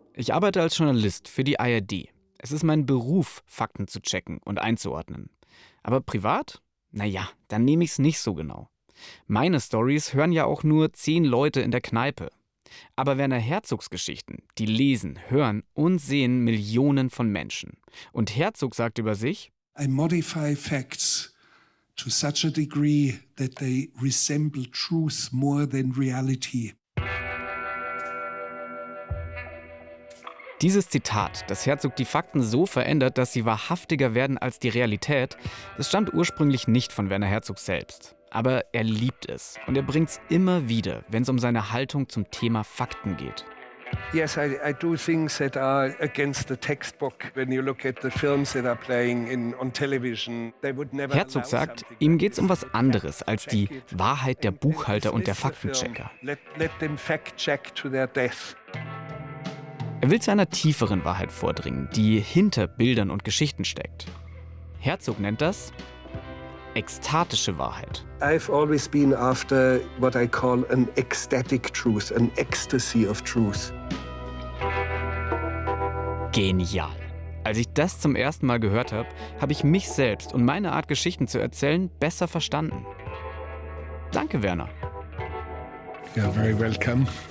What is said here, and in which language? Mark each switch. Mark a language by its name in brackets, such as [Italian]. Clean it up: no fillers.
[German] Ich arbeite als Journalist für die ARD. Es ist mein Beruf, Fakten zu checken und einzuordnen. Aber privat? Naja, dann nehme ich's nicht so genau. Meine Stories hören ja auch nur 10 Leute in der Kneipe. Aber Werner Herzogs Geschichten, die lesen, hören und sehen Millionen von Menschen. Und Herzog sagt über sich: [English] I modify facts to such a degree that they resemble truth more than reality. [German] Dieses Zitat, dass Herzog die Fakten so verändert, dass sie wahrhaftiger werden als die Realität, das stammt ursprünglich nicht von Werner Herzog selbst. Aber er liebt es und er bringt es immer wieder, wenn es um seine Haltung zum Thema Fakten geht. [English] Yes, I do things that are against the textbook. When you look at the films that are playing on television, they would never. [German] Herzog sagt, ihm geht's um was anderes als die Wahrheit der Buchhalter und der Faktenchecker. [English] Let them fact check to their death. [German] Er will zu einer tieferen Wahrheit vordringen, die hinter Bildern und Geschichten steckt. Herzog nennt das ekstatische Wahrheit. [English] I've always been after what I call an ecstatic truth, an ecstasy of truth. [German] Genial. Als ich das zum ersten Mal gehört habe, habe ich mich selbst und meine Art, Geschichten zu erzählen, besser verstanden. Danke, Werner. [English] You're very welcome.